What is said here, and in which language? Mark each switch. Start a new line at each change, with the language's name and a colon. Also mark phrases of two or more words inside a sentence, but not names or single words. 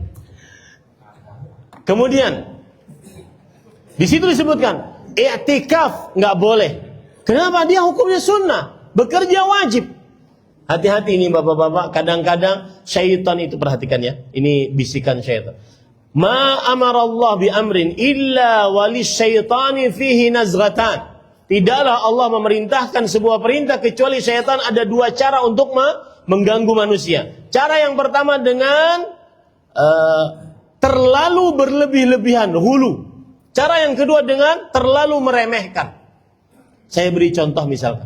Indonesian: Kemudian di situ disebutkan i'tikaf nggak boleh. Kenapa? Dia hukumnya sunnah, bekerja wajib. Hati-hati ini bapak-bapak, kadang-kadang syaitan itu, perhatikan ya, ini bisikan syaitan.
Arabic: ما أمر الله بأمر إلا وللشيطان فيه نزغتان.
Indonesian: Tidaklah Allah memerintahkan sebuah perintah kecuali syaitan ada dua cara untuk mengganggu manusia. Cara yang pertama dengan terlalu berlebih-lebihan, hulu. Cara yang kedua dengan terlalu meremehkan. Saya beri contoh misalkan.